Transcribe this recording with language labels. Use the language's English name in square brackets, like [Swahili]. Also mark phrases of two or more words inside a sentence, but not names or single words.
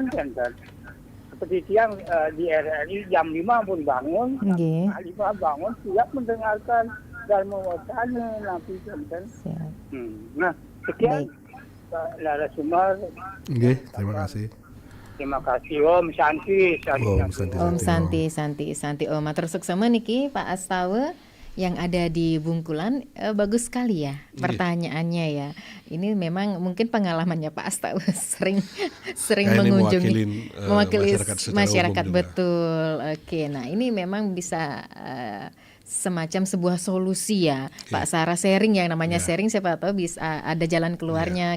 [Indonesian] Seperti yang di RRI jam 5 pun bangun, 5 bangun siap mendengarkan dan mewacana nanti kan. Nah, sekian narasumber. Terima kasih. Terima kasih Om Santi. Om Santi. Om [Balinese] matur suksema niki [Indonesian] Pak Astawa yang ada di Bungkulan. Bagus sekali ya pertanyaannya ya. Ini memang mungkin pengalamannya Pak Astawa sering mengunjungi mewakili masyarakat betul. Oke, nah ini memang bisa semacam sebuah solusi ya Pak Sarah, sharing yang namanya sharing, siapa tahu bisa ada jalan keluarnya.